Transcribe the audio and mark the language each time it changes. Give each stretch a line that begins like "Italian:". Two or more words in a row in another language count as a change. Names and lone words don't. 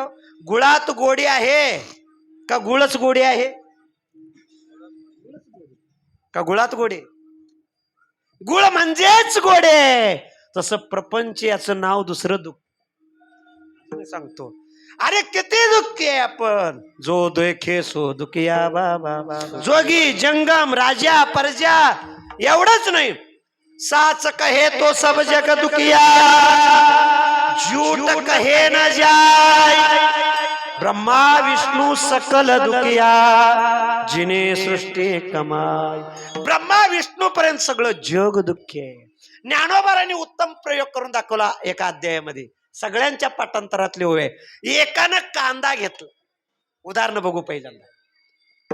Marathi: गुळात गोडी आहे का गुळच गोडी आहे? का गुळात गोडी? गुळ म्हणजेच गोडे. तसं प्रपंच याचं नाव दुसरं दुःख. सांगतो, अरे किती दुःखी आहे आपण.
Hindi: जो देखे सो दुखिया बाबा, जोगी जंगम राजा परजा.
Marathi: एवढंच नाही,
Hindi: साच कहे तो सब जग दुखिया, झूठ कहे न जाय. ब्रह्मा विष्णू सकल दुखिया, जिने सृष्टी कमाय.
Marathi: ब्रह्मा विष्णू पर्यंत सगळं जग दुःखी आहे. ज्ञानोबारांनी उत्तम प्रयोग करून दाखवला एका अध्यायामध्ये. सगळ्यांच्या पाठांतरातले होय. एकानं कांदा घेतला. उदाहरण बघू पहिल्यांदा.